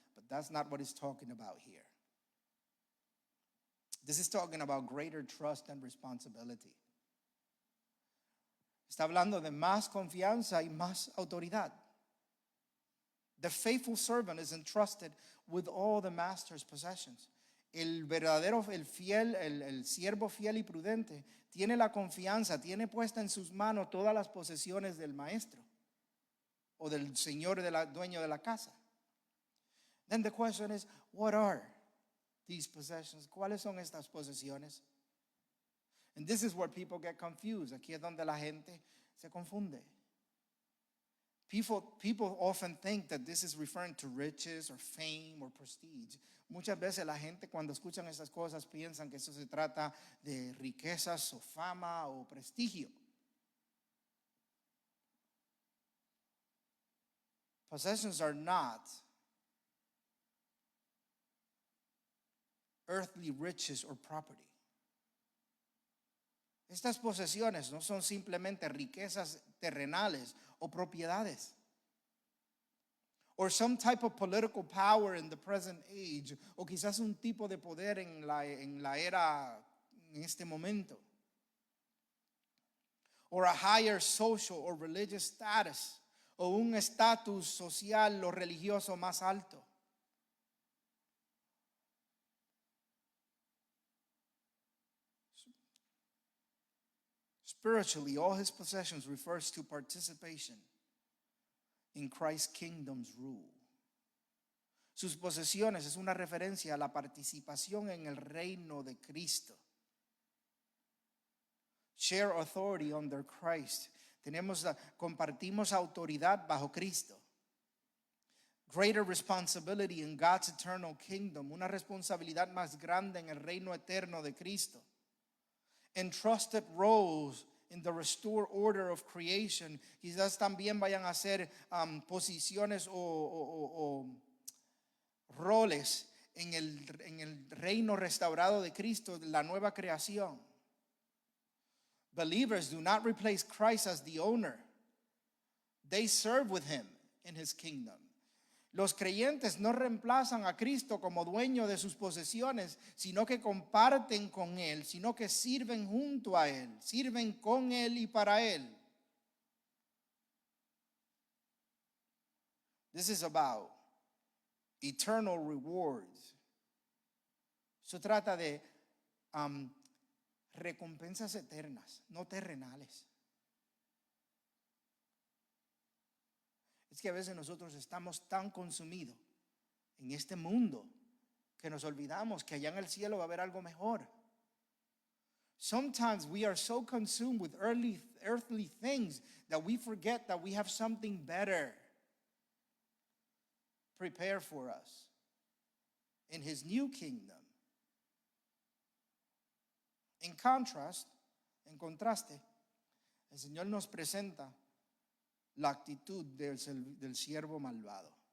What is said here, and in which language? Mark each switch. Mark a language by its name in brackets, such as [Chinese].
[English] But that's not what he's talking about here. This is talking about greater trust and responsibility. [Spanish] Está hablando de más confianza y más autoridad. [English] The faithful servant is entrusted with all the master's possessions. [Spanish] El verdadero, el fiel, el siervo fiel y prudente tiene la confianza, tiene puesta en sus manos todas las posesiones del maestro o del señor, dueño de la casa. [English] Then the question is, what are these possessions? [Spanish] ¿Cuáles son estas posesiones? [English] And this is where people get confused. [Spanish] Aquí es donde la gente se confunde. [English] People often think that this is referring to riches or fame or prestige. [Spanish] Muchas veces la gente cuando escuchan esas cosas piensan que eso se trata de riquezas o fama o prestigio. [English] Possessions are not earthly riches or property. [Spanish] Estas posesiones no son simplemente riquezas terrenales o propiedades, [English] or some type of political power in the present age, [Spanish] o quizás un tipo de poder en la era, en este momento, [English] or a higher social or religious status, [Spanish] o un estatus social o religioso más alto. [English] Spiritually, all his possessions refers to participation in Christ's kingdom's rule. [Spanish] Sus posesiones es una referencia a la participación en el reino de Cristo. [English] Share authority under Christ. [Spanish] Compartimos autoridad bajo Cristo. [English] Greater responsibility in God's eternal kingdom. [Spanish] Una responsabilidad más grande en el reino eterno de Cristo. [English] Entrusted roles in the restored order of creation. [Spanish] Quizás también vayan a ser posiciones o roles en el reino restaurado de Cristo, la nueva creación. [English] Believers do not replace Christ as the owner. They serve with him in his kingdom. [Spanish] Los creyentes no reemplazan a Cristo como dueño de sus posesiones, sino que comparten con Él, sino que sirven junto a Él, sirven con Él y para Él. [English] This is about eternal rewards. [Spanish] Se trata de recompensas eternas, no terrenales. Es que a veces nosotros estamos tan consumidos en este mundo que nos olvidamos que allá en el cielo va a haber algo mejor. [English] Sometimes we are so consumed with earthly things that we forget that we have something better prepared for us in his new kingdom. [Spanish] En contraste, el Señor nos presenta la actitud del siervo malvado.